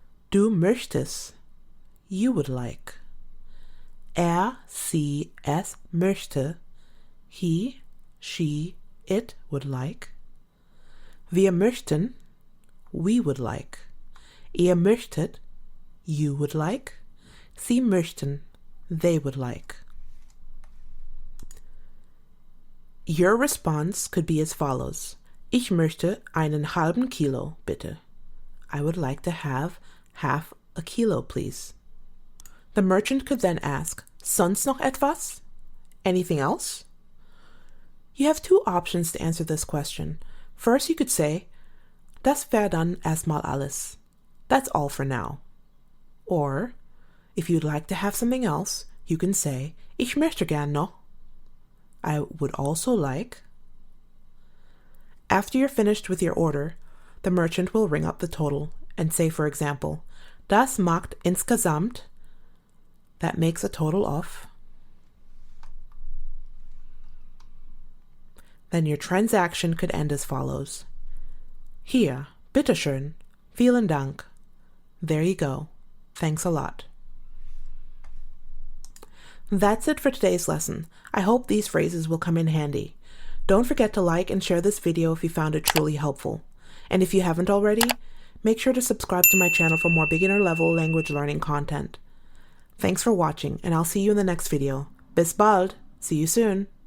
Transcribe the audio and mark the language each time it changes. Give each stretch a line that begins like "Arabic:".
German: Du möchtest,
English: you would like.
German: Sie, es möchte,
English: he, she, it would like.
German: Wir möchten,
English: we would like.
German: Ihr möchtet,
English: you would like. Sie möchten, they would like. Your response could be as follows.
German: Ich möchte einen halben Kilo, bitte.
English: I would like to have half a kilo, please. The merchant could then ask,
German: sonst noch etwas?
English: Anything else? You have two options to answer this question. First, you could say,
German: das wär dann erstmal alles.
English: That's all for now. Or, if you'd like to have something else, you can say,
German: ich möchte gern noch.
English: I would also like. After you're finished with your order, the merchant will ring up the total and say, for example,
German: das macht insgesamt,
English: that makes a total of. Then your transaction could end as follows.
German: Hier, bitteschön, vielen Dank.
English: There you go. Thanks a lot. That's it for today's lesson. I hope these phrases will come in handy. Don't forget to like and share this video if you found it truly helpful. And if you haven't already, make sure to subscribe to my channel for more beginner-level language learning content. Thanks for watching, and I'll see you in the next video.
German: Bis bald!
English: See you soon!